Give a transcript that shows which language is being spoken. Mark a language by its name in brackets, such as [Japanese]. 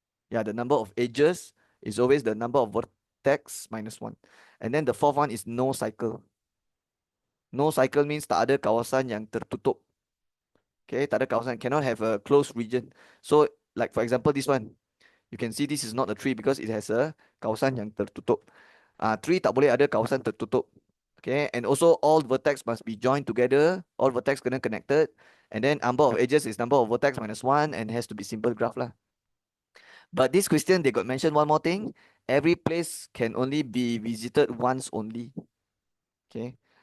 [English] Yeah, the number of edges is always the number of vertex minus 1. And then the fourth one is no cycle. No cycle means [Malay] tak ada kawasan yang tertutup. [English] Okay, tak ada kawasan, cannot have a closed region. So, like for example, this one, you can see this is not a tree because it has a [Malay] kawasan yang tertutup. Tree tak boleh ada kawasan tertutup. [English] Okay, and also all vertex must be joined together. All vertex kena connected. And then number of edges is number of vertex minus 1 and has to be simple graph lah. But this question, they got mentioned one more thing. Every place can only be visited once only. Okay.